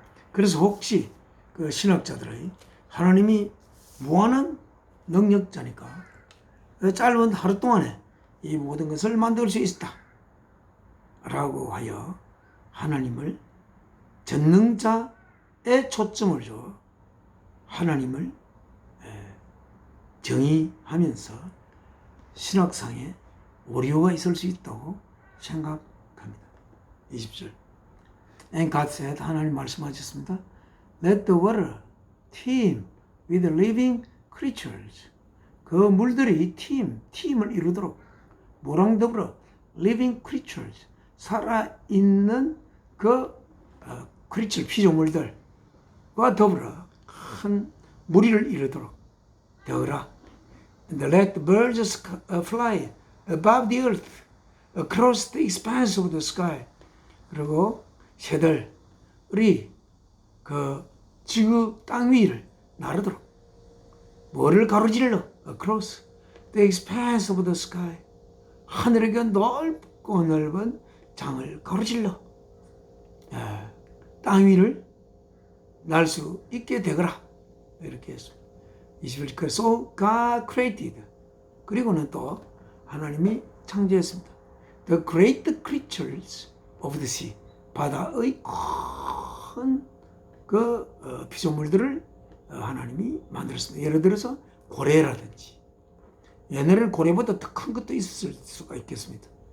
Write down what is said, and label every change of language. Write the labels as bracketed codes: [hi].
[ko] 그래서 혹시 그 신학자들의 하나님이 무한한 능력자니까 짧은 하루 동안에 이 모든 것을 만들 수 있다 라고 하여 하나님을 전능자에 초점을 줘 하나님을 정의하면서 신학상에 오류가 있을 수 있다고 생각합니다. 20절. [en] And God said, [ko] 하나님 말씀하셨습니다. [en] Let the water teem with living creatures. [ko] 그 물들이 팀을 이루도록 뭐랑 더불어 [en] living creatures, [ko] 살아있는 creature, 피조물들과 더불어 큰 무리를 이루도록 되어라. [en] And let the birds fly above the earth, across the expanse of the sky. [ko] 그리고 새들이 그 지구 땅 위를 나르도록 뭐를 가로질러? [en] Across the expanse of the sky. [ko] 하늘의 그 넓고 넓은 장을 가로질러 땅 위를 날 수 있게 되거라. 이렇게 했습니다. 21절. [en] So God created. [ko] 그리고는 또 하나님이 창조했습니다. [en] The great creatures of the sea. [ko] 바다의 큰 피조물들을 하나님이 만들었습니다. 예를 들어서 고래라든지. 옛날에는 고래보다 더 큰 것도 있을 수가 있겠습니다.